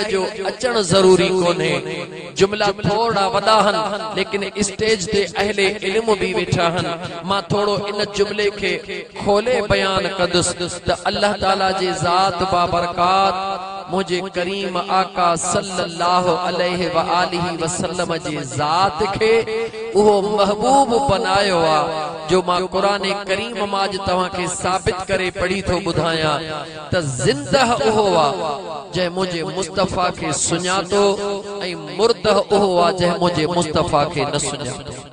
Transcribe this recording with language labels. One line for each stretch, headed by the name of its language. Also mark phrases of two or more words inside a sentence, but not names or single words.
Sindhi: जो अचणु ज़रूरी कोन्हे जुमला थोड़ा वॾा हन लेकिन स्टेज ते अहले इल्म भी वेठा हन मां थोड़ो इन जुमले खे खोले बयान कंदुसि त अल्लाह ताला जी ज़ात बाबरकात मुझे करीम आका
Arabic: صلى الله عليه و آله وسلم
Sindhi: जी ज़ात खे उहो महबूब बनायो आ जो मां कुरान करीम मां अॼु तव्हांखे साबित करे पढ़ी थो ॿुधायां त ज़िंदह उहो आ जंहिं मुंहिंजे मुस्तफ़ा खे सुञातो ऐं मुर्दह उहो आ जंहिं मुंहिंजे मुस्तफ़ा खे न सुञातो